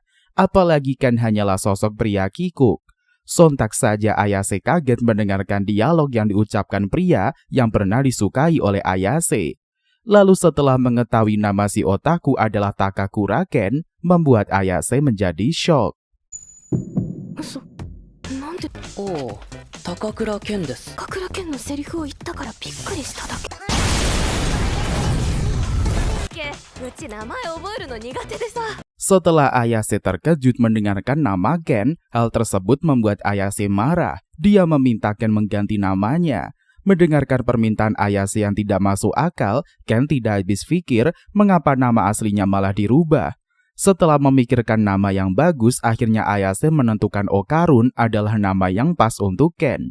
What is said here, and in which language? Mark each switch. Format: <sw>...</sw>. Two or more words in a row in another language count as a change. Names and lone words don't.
<id>Apalagi Ken hanyalah sosok pria kikuk. Sontak saja Ayase kaget mendengarkan dialog yang diucapkan pria yang pernah disukai oleh Ayase. Lalu setelah mengetahui nama si otaku adalah Takakura Ken, membuat Ayase menjadi shock.</id> <ja>なんでおう、高倉健です。高倉健のセリフを言ったからびっくりしただけ。うち名前覚えるの苦手でさ。</ja> <id>Setelah Ayase terkejut mendengarkan nama Ken, hal tersebut membuat Ayase marah. Dia meminta Ken mengganti namanya. Mendengarkan permintaan Ayase yang tidak masuk akal, Ken tidak habis pikir mengapa nama aslinya malah dirubah. Setelah memikirkan nama yang bagus, akhirnya Ayase menentukan Okarun adalah nama yang pas untuk Ken.</id>